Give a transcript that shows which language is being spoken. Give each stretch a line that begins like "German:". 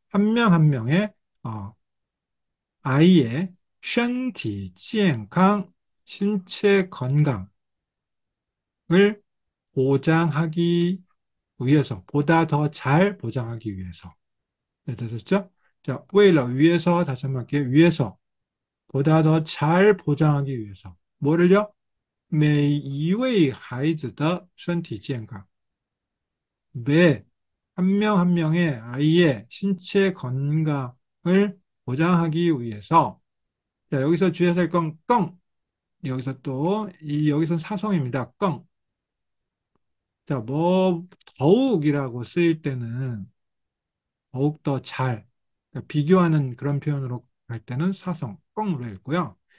Korean: 한 명 한 명의 어, 아이의 身体健康, 신체 건강을 보장하기 위해서, 보다 더 잘 보장하기 위해서. 네, 되셨죠? 자, 为了 위해서 다시 한번 할게요. 위해서, 보다 더 잘 보장하기 위해서. 뭐를요?
Chinese: 每一位孩子的身体健康.
Korean: 매 한 명 한 명의 아이의 신체 건강을 보장하기 위해서 자, 여기서 주의해야 될 건 껑. 여기서 또 여기서 사성입니다. 껑. 자, 뭐 더욱이라고 쓰일 때는 더욱 더 잘, 그러니까 비교하는 그런 표현으로 할 때는 사성 껑으로 읽고요.